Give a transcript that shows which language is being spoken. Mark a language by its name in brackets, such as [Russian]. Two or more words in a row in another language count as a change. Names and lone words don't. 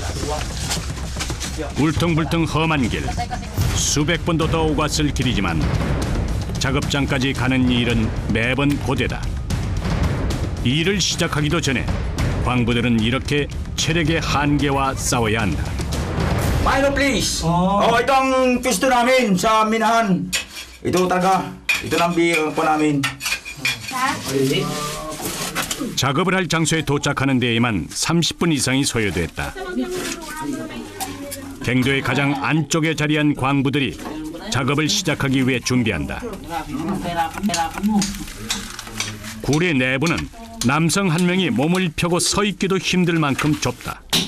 [Korean] 울퉁불퉁 험한 길, 수백 번도 더 오갔을 길이지만 작업장까지 가는 일은 매번 고되다. 일을 시작하기도 전에 광부들은 이렇게 체력의 한계와 싸워야 한다. [English] Milo, please. [Filipino] Ito ang pwesto namin sa minahan. Ito talaga. Ito ang bihang po namin. [Korean] 작업을 할 장소에 도착하는 데에만 30분 이상이 소요됐다. 갱도의 가장 안쪽에 자리한 광부들이 작업을 시작하기 위해 준비한다. 굴의 내부는 남성 한 명이 몸을 펴고 서 있기도 힘들 만큼 좁다.